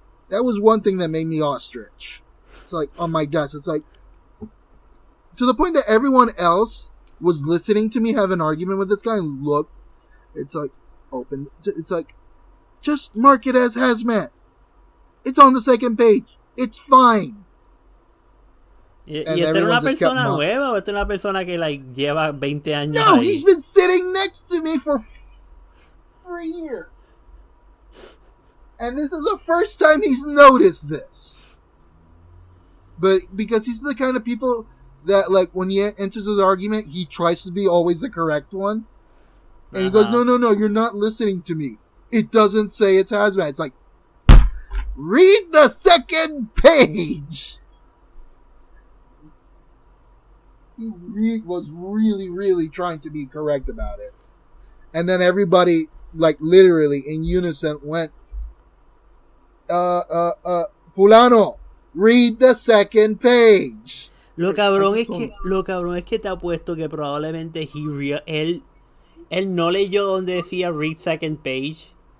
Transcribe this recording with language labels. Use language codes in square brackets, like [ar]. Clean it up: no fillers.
[en] That was one thing that made me ostrich. It's like, on my desk, it's like, to the point that everyone else was listening to me have an argument with this guy and look, it's like, open, it's like, just mark it as hazmat. It's on the second page. It's fine. [es] ¿Y esta era una persona nueva o esta es una persona que like lleva 20 años [en] No, [es] ahí? [en] He's been sitting next to me for 3 years. And this is the first time he's noticed this. But because he's the kind of people that, like, when he enters his argument, he tries to be always the correct one. And he goes, no, you're not listening to me. It doesn't say it's hazmat. It's like, read the second page! He was really, really trying to be correct about it. And then everybody, like, literally in unison went, Fulano, read the second page. [es] Lo cabrón es que te apuesto que probablemente él no leyó donde decía [en] read second page.